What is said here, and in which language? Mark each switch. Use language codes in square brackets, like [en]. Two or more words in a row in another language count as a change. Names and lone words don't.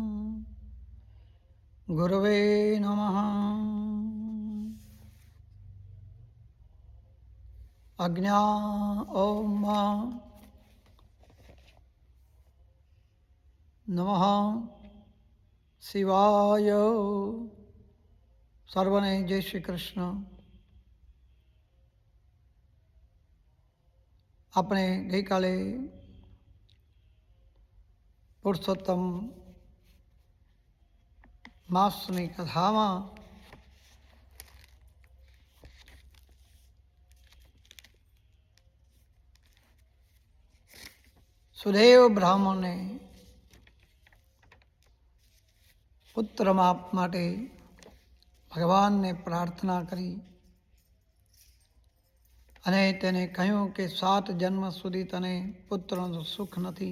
[sa] गुरवे नमः। आज्ञा ओम नमः शिवाय। [gu] સર્વને જય શ્રી કૃષ્ણ। આપણે ગઈકાલે પુરુષોત્તમ માસની કથામાં સુદેવ બ્રાહ્મણે પુત્ર માટે ભગવાનને પ્રાર્થના કરી અને તેને કહ્યું કે 7 જન્મ સુધી તને પુત્રનું સુખ નથી.